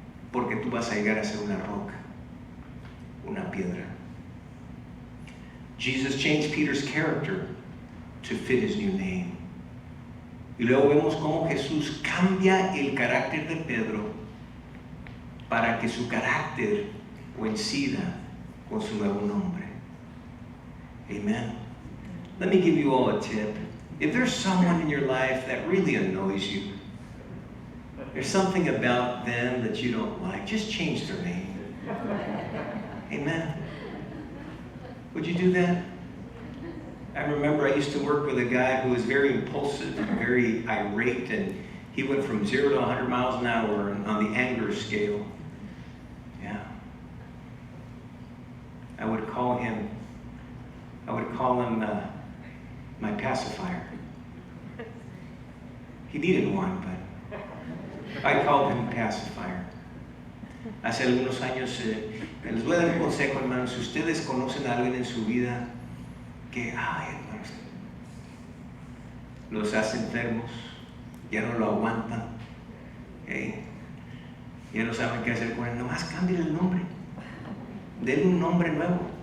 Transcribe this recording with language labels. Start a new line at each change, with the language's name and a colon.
Spanish: Porque tú vas a llegar a ser una roca. Una piedra.
English: Jesus changed Peter's character to fit his new name.
Spanish: Y luego vemos cómo Jesús cambia el carácter de Pedro para que su carácter coincida con su nuevo nombre.
English: Amen. Let me give you all a tip. If there's someone in your life that really annoys you, there's something about them that you don't like, just change their name. Amen. Would you do that? I remember I used to work with a guy who was very impulsive and very irate, and he went from 0 to 100 miles an hour on the anger scale. Yeah. I would call him call him my pacifier. He needed one, but I called him pacifier.
Spanish: Hace algunos años, les voy a dar un consejo, hermanos. Si ustedes conocen a alguien en su vida que, hermanos, los hace enfermos, ya no lo aguantan, ¿okay? Ya no saben qué hacer con él, nomás cambien el nombre, denle un nombre nuevo.